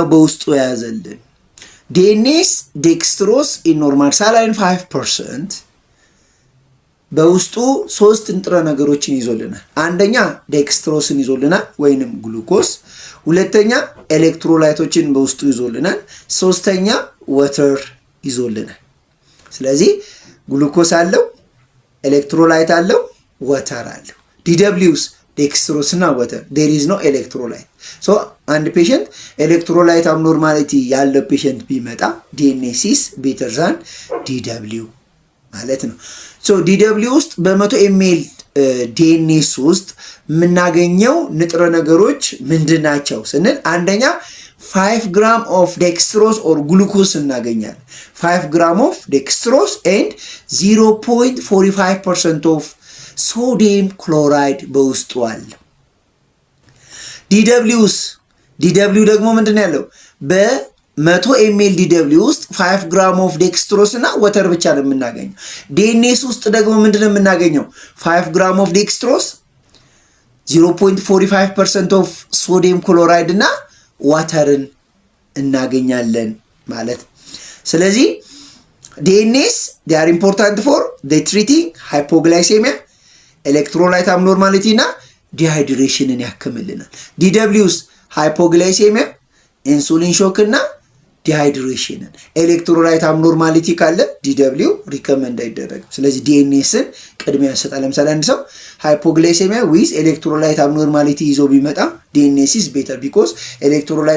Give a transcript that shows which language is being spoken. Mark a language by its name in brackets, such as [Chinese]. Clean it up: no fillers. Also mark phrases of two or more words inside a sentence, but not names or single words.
[Amharic] በውስጡ የያዘልን DNS [English] dextrose in normal saline [Amharic] 5% በውስጡ 3 ንጥረ ነገሮችን ይዞልናል። አንደኛ ዴክስትሮስን ይዞልናል ወይንም ግሉኮስ፣ ሁለተኛ ኤሌክትሮላይቶችን በውስጡ ይዞልናል፣ ሶስተኛ ወተር ይዞልናል። ስለዚህ ግሉኮስ አለው፣ ኤሌክትሮላይት አለው፣ ወተር አለው። DW's ዴክስትሮስ እና ወተር [English] there is no [Amharic] electrolyte። ሶ አንድ ፔሸንት [English] electrolyte abnormality [Amharic] ያለው ፔሸንት ቢመጣ [English] DNS is better [Amharic] than DW ማለት ነው። ሶ DW ውስጥ በ100 ml DNS ውስጥ የምናገኘው ንጥረ ነገሮች ምንድናቸው ስንል አንደኛ [English] 5 gram of dextrose or glucose [Amharic] እናገኛለን። [English] 5 gram of dextrose and 0.45% of sodium chloride [Amharic] በውስጡ አለ። DW ደግሞ ምንድነው ያለው? በ100 ml DW ውስጥ [English] 5 gram of dextrose [Amharic] እና ወተር ብቻ ነው የምናገኘው። DNS ውስጥ ደግሞ ምንድነው የምናገኘው? [English] 5 gram of dextrose 0.45% of sodium chloride [Amharic] እና ዋተርን እናገኛለን ማለት። [English] ስለዚህ DNS they are important for the treating hypoglycemia, electrolyte abnormality እና [Amharic] ዲሃይድሬሽንን ያከምልናል። DW's ሃይፖግላይሴሚያ፣ [English] insulin shock [Amharic] እና ዲሃይድሬሽንን። [English] electrolyte abnormality [Amharic] ካለ ዲደብሊው ሪከመንድ አይደረግም። ስለዚህ ዲኤንኤስን ቅድሚያ ያሰጣል። ለምሳሌ አንድ ሰው [English] hypoglycemia with electrolyte abnormality [Amharic] ይዞ ቢመጣ [English] DNS is better because electrolyte